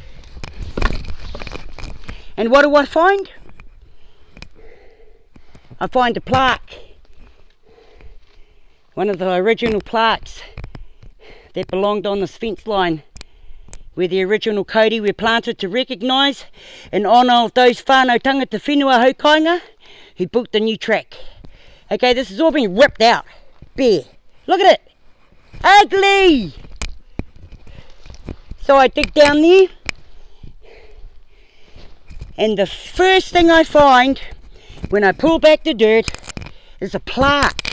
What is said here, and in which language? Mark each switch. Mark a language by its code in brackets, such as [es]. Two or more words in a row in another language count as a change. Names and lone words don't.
[en] And what do I find? I find a plaque. One of the original plaques that belonged on this fence line, where the original kauri were planted to recognise and honour of those [mi] whānau tangata-whenua haukainga [en] who built the new track. Okay, this has all been ripped out, bare. Look at it, ugly. So I dig down there, and the first thing I find when I pull back the dirt is a plaque.